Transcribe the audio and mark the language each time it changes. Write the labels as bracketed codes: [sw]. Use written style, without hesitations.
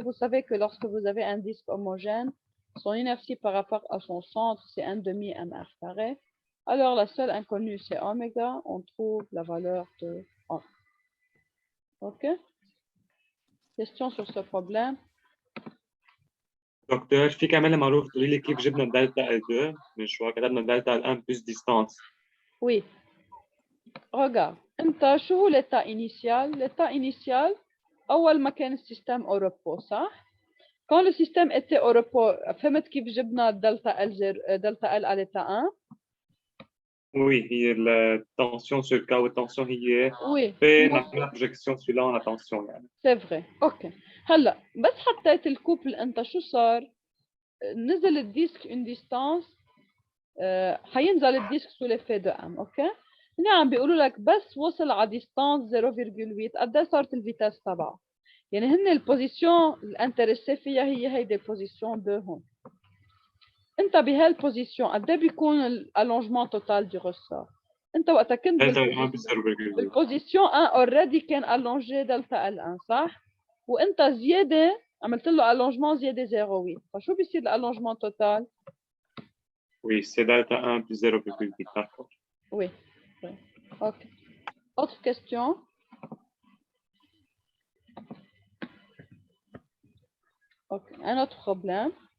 [fr] Vous savez que lorsque vous avez un disque homogène, son inertie par rapport à son centre, c'est 1,5 mr carré. Alors, la seule inconnue, c'est oméga. On trouve la valeur de 1. OK? Question sur ce problème? [ar] دكتور في كمان معروف تقولي لي كيف جبنا الدلتا L2 من شو كتبنا الدلتا L1 plus distance. [fr] Oui. Regarde. [ar] انت شو هو [fr] l'état initial? L'état initial, [ar] أول ما كان السيستم [fr] au repos, [ar] صح؟ [fr] Quand le système était au repos, [ar] فهمت كيف جبنا [fr] delta L à l'état 1? [ar] Oui, هي التنسيون sur K والتنسيون هي [fr] Oui. [ar] نعمل la projection suivant la tension يعني. [fr] C'est vrai. OK. [ar] هلا بس حطيت الكوبل انت شو صار؟ نزل الديسك [fr] une distance [ar] حينزل الديسك [fr] sous l'effet de [ar] M. اوكي؟ هنا عم بيقولوا لك بس وصل على ديستانس 0,8 قد ايه صارت الفيتاس تبعه؟ يعني هن البوزيشن الانتريسي فيها هي هيدي البوزيشن 2 هون. انت بهالبوزيشن قد ايه بيكون الالونجمون توتال دي ريسور؟ انت وقتها كنت بالبوزيشن 1 اوريدي كان الونجي دلتا ال1 صح؟ وانت زياده عملت له الونجمون زياده 0.8 فشو بيصير الالونجمون توتال؟ [fr] Oui, c'est delta 1 plus 0,8, d'accord. Oui. Oui. OK. Autre question? OK. Un autre problème.